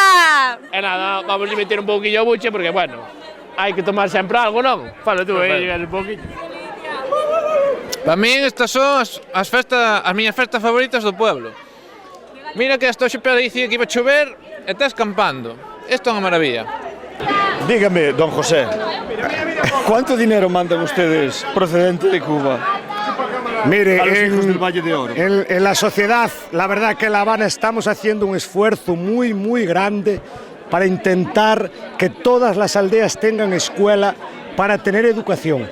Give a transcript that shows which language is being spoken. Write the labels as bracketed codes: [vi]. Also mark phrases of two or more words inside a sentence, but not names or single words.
[gl] E nada, vamos a meter un pouquillo a buche porque, bueno, hai que tomar sempre algo, non? Fala tú, llegar un pouquillo. Para min estas son as miñas festas favoritas do pueblo. Mira que hasta hoxe Pedro dicía que iba a chover e está escampando. Isto é unha maravilla. [es] Dígame, don José, ¿cuánto dinero mandan ustedes procedente de Cuba? Mire, a los hijos del Valle de Oro? En la sociedad, la verdad que en La Habana estamos haciendo un esfuerzo muy, muy grande para intentar que todas las aldeas tengan escuela para tener educación.